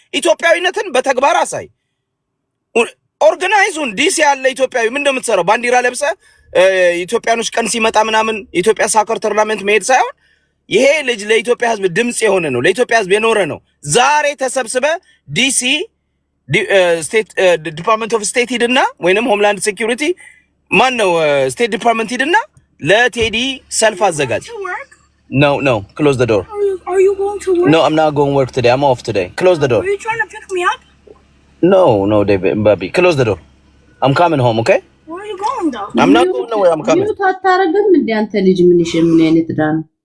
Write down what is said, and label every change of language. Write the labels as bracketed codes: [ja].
[am] ኢትዮጵያዊነትን በተግባር አሳይ። ኦርጋናይዙን ዲሲ ያለ ኢትዮጵያዊ ምን እንደምትሰራው ባንዲራ ለብሰ ኢትዮጵያኖች ቀን ሲመጣ ምናምን የኢትዮጵያ ሳከር ቶርናመንት መሄድ ሳይሆን ይሄ ልጅ ለኢትዮጵያ ህዝብ ድምጽ የሆነ ነው፣ ለኢትዮጵያ ህዝብ የኖረ ነው። ዛሬ ተሰብስበ ዲሲ ስቴት ዲፓርትመንት ኦፍ ስቴት ሂድና ወይንም ሆምላንድ ሴኩሪቲ ማን ነው ስቴት ዲፓርትመንት ሂድና ለቴዲ ሰልፍ አዘጋጅ። [en] No, close the door. Are you going to work? No, I'm not going to work today. I'm off today. Close the door. Are you trying to pick me up? No, David, Bobby. Close the door. I'm coming home, okay? Where are you going though? I'm not going nowhere. I'm coming. [am] ታታረገም እንደ አንተ ልጅ ምን አይነት ዳን